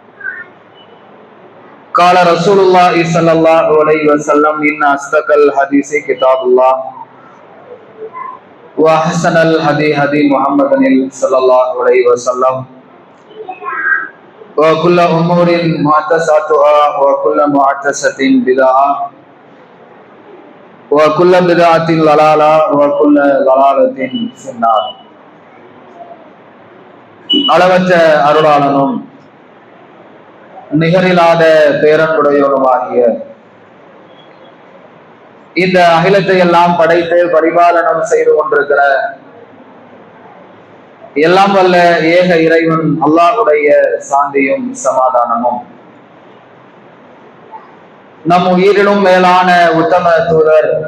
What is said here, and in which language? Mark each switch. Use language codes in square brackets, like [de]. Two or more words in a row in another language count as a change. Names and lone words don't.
[ar] قال رسول الله صلى الله عليه وسلم إن أصدق الحديث كتاب الله وأحسن الهدي هدي محمد صلى الله عليه وسلم وكل أمور محدثاتها وكل محدثة بدعة وكل بدعة ضلالة وكل ضلالة في النار. [ta] அளவற்ற அருளாளனும் நிகரில்லாத பேரன்புடையவனுமாகிய இந்த அகிலத்தை எல்லாம் படைத்து பரிபாலனம் செய்து கொண்டிருக்கிற எல்லாம் வல்ல ஏக இறைவன் அல்லாஹ்வுடைய சாந்தியும் சமாதானமும் நம் உயிரிலும் மேலான உத்தம தூதர்